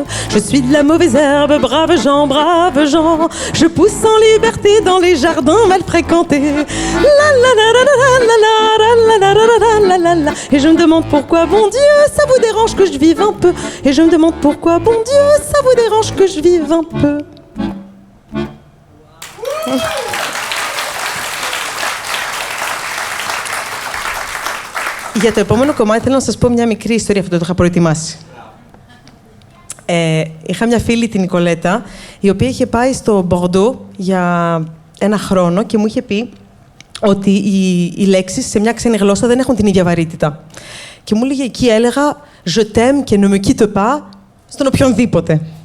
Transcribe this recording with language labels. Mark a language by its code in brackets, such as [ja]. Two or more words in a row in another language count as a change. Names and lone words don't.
[fr] Je suis de la mauvaise herbe, braves gens, je pousse en liberté dans les jardins mal fréquentés. La la la la la la la la la la. Et je me demande pourquoi, bon Dieu, ça vous dérange que je vive un peu. Et je me demande pourquoi, bon Dieu, ça vous dérange que je vive un peu. [el] Για το επόμενο κομμάτι θέλω να σας πω μια μικρή ιστορία, αυτό το είχα προετοιμάσει. Είχα μια φίλη, την Νικολέτα, η οποία είχε πάει στο Μπορντό για ένα χρόνο και μου είχε πει ότι οι λέξεις σε μια ξένη γλώσσα δεν έχουν την ίδια βαρύτητα. Και μου έλεγε, εκεί έλεγα [fr] «Je t'aime [el] και [fr] ne me quitte pas» [el] στον οποιονδήποτε.